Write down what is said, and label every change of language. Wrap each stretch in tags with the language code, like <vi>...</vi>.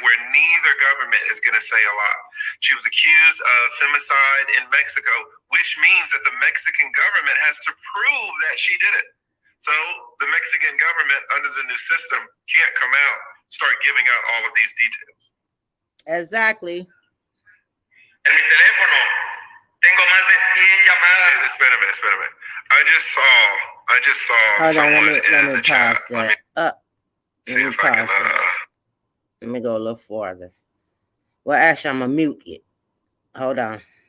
<en>Where neither government is going to say a lot. She was accused of femicide in Mexico, which means that the Mexican government has to prove that she did it. So the Mexican government, under the new system, can't come out, start giving out all of these details. Exactly.</en> <es>En mi teléfono tengo más de 100 llamadas. Espérame.</es> <en>I just saw someone in the chat. See if I can. Let me go a little farther. Well, actually, I'm gonna mute it. Hold on.</en>